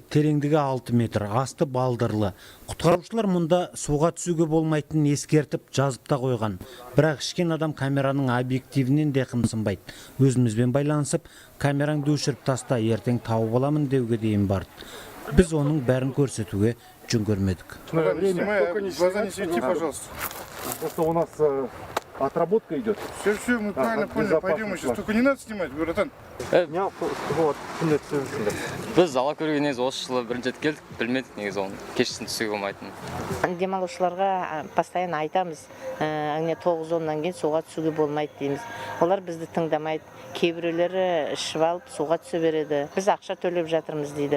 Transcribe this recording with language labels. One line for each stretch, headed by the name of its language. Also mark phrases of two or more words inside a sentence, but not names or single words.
Kazakh: Тереңдігі 6 метр, асты балдырлы. Құтқарушылар мұнда суға түсуге болмайтынын ескертіп, жазып та қойған. Бірақ ішкен адам камераның объективінен де қымсынбайды. Өзімізбен байланысып, камераңды өшіріп таста, ертең тауып аламын деуге дейін барды. Біз оның бәрін көрсетуге жүн көрмедік.
Russian: Глаза не свети, пожалуйста. Просто у нас отработка идет. Все, мы правильно поняли. Пойдем сейчас. Только не надо снимать, братан.
Kazakh: Біз Алакөлге негізі осы жылы бірінші рет келдік, білмедік негізі оны. Кешкісін түсуге болмайтынын. Демалушыларға постоянно айтамыз, 9-10-нан кейін суға түсуге болмайды дейміз. Олар бізді тыңдамайды. Кейбіреулері ішіп алып суға түсе береді. Біз ақша төлеп жатырмыз дейді.